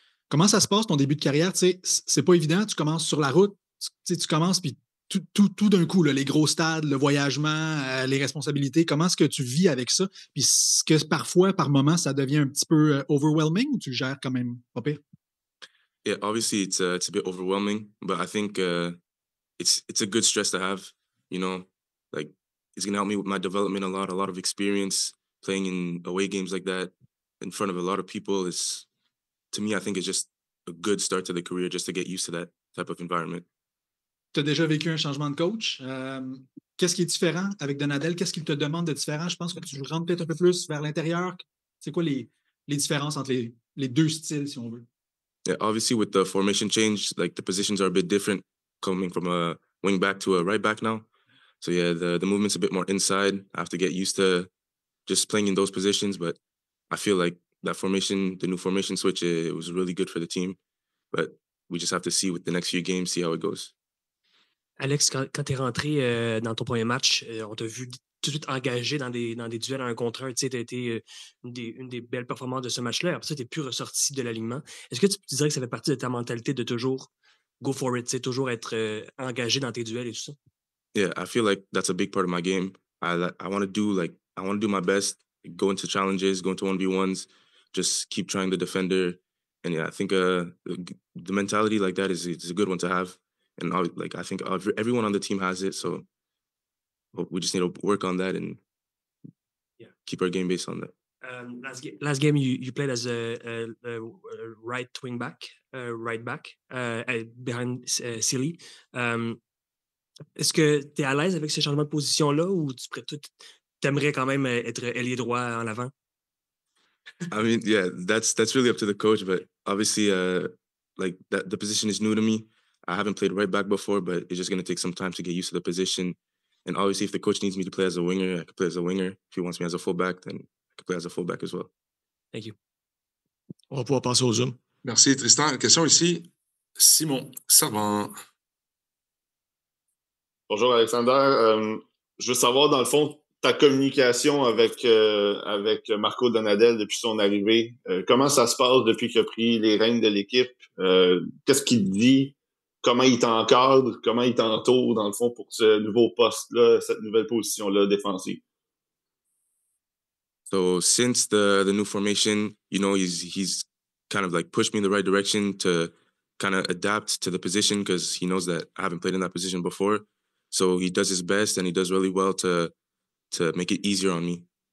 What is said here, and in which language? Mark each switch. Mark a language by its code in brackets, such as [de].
[fr] Comment ça se passe ton début de carrière? Tu sais, c'est pas évident, tu commences sur la route, tu commences, puis tout d'un coup, là, les gros stades, le voyagement, les responsabilités, comment est-ce que tu vis avec ça? Puis est-ce que parfois, par moment, ça devient un petit peu overwhelming ou tu le gères quand même pas pire? [en] Yeah, obviously it's a bit overwhelming, but I think it's a good stress to have. You know, like it's gonna help me with my development a lot of experience playing in away games like that in front of a lot of people. Is to me, I think it's just a good start to the career just to get used to that type of environment. [fr] Tu as déjà vécu un changement de coach. Qu'est-ce qui est différent avec Donadel? Qu'est-ce qu'il te demande de différent? Je pense que tu rentres peut-être un peu plus vers l'intérieur. C'est quoi les différences entre les deux styles, si on veut? [en] Yeah, obviously with the formation change, like the positions are a bit different coming from a wing back to a right back now. So yeah, the movement's a bit more inside. I have to get used to just playing in those positions, but I feel like the new formation switch, it was really good for the team. But we just have to see with the next few games, see how it goes. [fr] Alex, quand tu es rentré dans ton premier match, on t'a vu tout de suite engagé dans des duels à 1 contre 1. Tu as été une des belles performances de ce match-là. Après ça, tu n'es plus ressorti de l'alignement. Est-ce que tu dirais que ça fait partie de ta mentalité de toujours [en] go for it, [fr] toujours être engagé dans tes duels et tout ça? [en] Yeah, I feel like that's a big part of my game. I want to do my best, go into challenges, go into 1v1s, just keep trying the defender. And yeah, I think the mentality like that is a good one to have. And I think everyone on the team has it. So we just need to work on that and keep our game based on that. Last game you played as a right wing back, right back behind Silly. [fr] Est-ce que tu es à l'aise avec ce changement de position-là ou tu aimerais quand même être ailier droit en avant? [en] I mean, yeah, that's really up to the coach, but obviously, like that the position is new to me. I haven't played right back before, but it's just going to take some time to get used to the position. And obviously, if the coach needs me to play as a winger, I could play as a winger. If he wants me as a fullback, then I could play as a fullback as well. Thank you. [fr] On va pouvoir passer au Zoom. Merci, Tristan. Question ici, Simon Servant. Bonjour, Alexander. Je veux savoir, dans le fond, ta communication avec Marco Donadel depuis son arrivée. Comment ça se passe depuis qu'il a pris les rênes de l'équipe? Qu'est-ce qu'il te dit? Comment il t'encadre? Comment il t'entoure, dans le fond, pour ce nouveau poste-là, cette nouvelle position-là défensive? [en] So since the new formation, you know, he's kind of like pushed me in the right direction to kind of adapt to the position because he knows that I haven't played in that position before. So he does his best and he does really well to make it easier on me.